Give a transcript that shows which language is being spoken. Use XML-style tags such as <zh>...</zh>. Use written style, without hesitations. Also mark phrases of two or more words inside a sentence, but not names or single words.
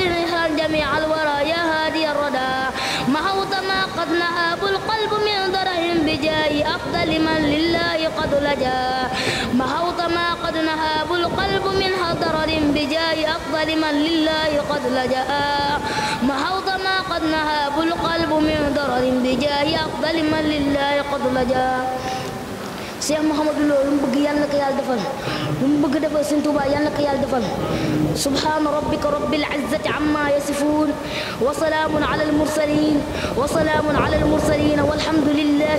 <ar>رحم جميع الورى يا هادي الردى محوت ما قد نهاب القلب من درهم بجاه أفضل من لله قد لجا محوت ما قد نهاب القلب من حضر بجاه أفضل من لله قد لجا محوت ما قد نهاب القلب من ضرر بجاه أفضل من لله قد لجا</ar> <wo>Cheikh Mouhamadou Lo lu mu bëgg yàlla na ko yàlla defal lu mu bëgg defal Sëñ Tuubaa yàlla na ko yàlla defal</wo> <ar>سبحان ربك رب العزة عما يصفون وسلام على المرسلين والحمد لله</ar>